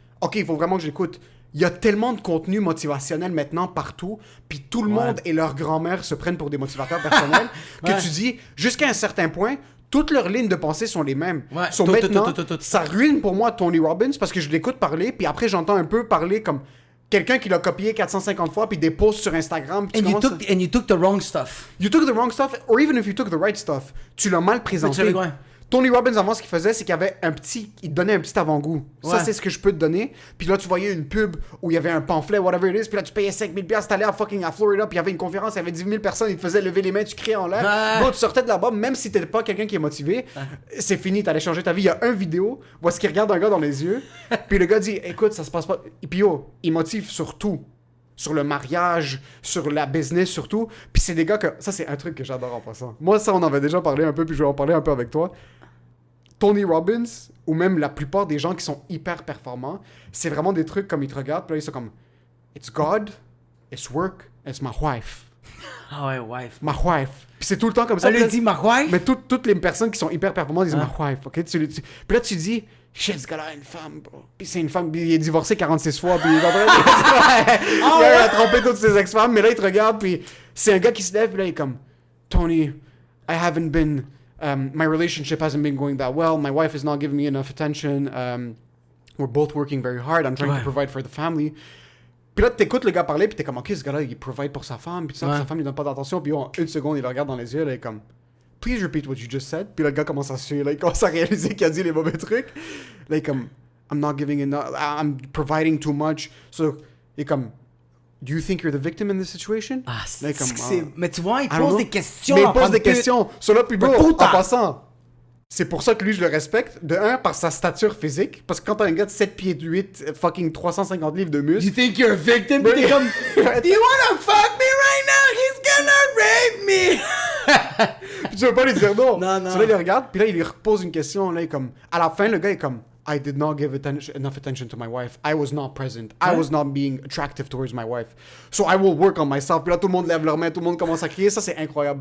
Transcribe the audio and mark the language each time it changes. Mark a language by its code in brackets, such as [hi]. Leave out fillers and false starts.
[fr] Ok, il faut vraiment que j'écoute. Il y a tellement de contenu motivationnel maintenant partout, puis tout le monde et leur grand-mère se prennent pour des motivateurs personnels, que tu dis, jusqu'à un certain point, toutes leurs lignes de pensée sont les mêmes. Ouais. So maintenant, ça ruine pour moi Tony Robbins, parce que je l'écoute parler, puis après j'entends un peu parler comme quelqu'un qui l'a copié 450 fois, puis des posts sur Instagram. Puis [en] And you took the wrong stuff. You took the wrong stuff, or even if you took the right stuff, [fr] tu l'as mal présenté. Ouais. Tony Robbins, avant, ce qu'il faisait, c'est qu'il y avait il te donnait un petit avant-goût. Ça, c'est ce que je peux te donner. Puis là, tu voyais une pub où il y avait un pamphlet, [en] whatever it is. [fr] Puis là, tu payais 5000$, t'allais à Florida, puis il y avait une conférence, il y avait 10 000 personnes, ils te faisaient lever les mains, tu criais en l'air. Bon, tu sortais de là-bas, même si t'étais pas quelqu'un qui est motivé, c'est fini, t'allais changer ta vie. Il y a une vidéo où est-ce qu'il regarde un gars dans les yeux, puis le gars dit, écoute, ça se passe pas. Et puis yo, il motive sur tout. Sur le mariage, sur la business surtout. Puis c'est des gars que... Ça, c'est un truc que j'adore en passant. Moi, ça, on en avait déjà parlé un peu, puis je vais en parler un peu avec toi. Tony Robbins, ou même la plupart des gens qui sont hyper performants, c'est vraiment des trucs comme ils te regardent, puis là, ils sont comme... [en] It's God, it's work, it's my wife. [fr] Ah ouais, wife. [en] My wife. [fr] Puis c'est tout le temps comme ça. Elle lui dit ma wife? Mais toutes les personnes qui sont hyper performantes disent [en] my wife, [fr] ok? Puis là, tu dis... Shit, ce gars-là a une femme, bro. Puis c'est une femme, puis il est divorcé 46 fois, puis il est en train de... il a trompé toutes ses ex-femmes, mais là, il te regarde, puis c'est un gars qui se lève, puis là, il est comme... [en] Tony, I haven't been... my relationship hasn't been going that well. My wife is not giving me enough attention. We're both working very hard. I'm trying to provide for the family. [fr] Puis là, t'écoutes le gars parler, puis t'es comme, ok, ce gars-là, il provide pour sa femme, puis sa femme lui donne pas d'attention, puis en une seconde, il le regarde dans les yeux, là, il est comme... [en] Please repeat what you just said. [fr] Puis là, le gars commence à suer. Là, il commence à réaliser qu'il a dit les mauvais trucs. Là, il est comme, [en] I'm not giving enough. I'm providing too much. So, [fr] il est comme, [en] do you think you're the victim in this situation? [fr] Ah, là, il est comme, mais tu vois, il pose des questions. Mais il pose des questions. Cela, puis bro, en putain. passant, c'est pour ça que lui, je le respecte. De un, par sa stature physique. Parce que quand t'as un gars de 7 pieds de 8, fucking 350 livres de muscles. [en] You think you're a victim? [fr] Puis t'es comme, [en] do you wanna fuck me right now? He's gonna rape me! [fr] Puis tu veux pas lui dire non. Non. So là, il le regarde, puis là, il lui repose une question. Là, il est comme... À la fin, le gars est comme... [en] I did not give enough attention to my wife. I was not present. I was not being attractive towards my wife. So I will work on myself. [fr] Puis là, tout le monde lève leurs mains, tout le monde commence à crier. Ça, c'est incroyable.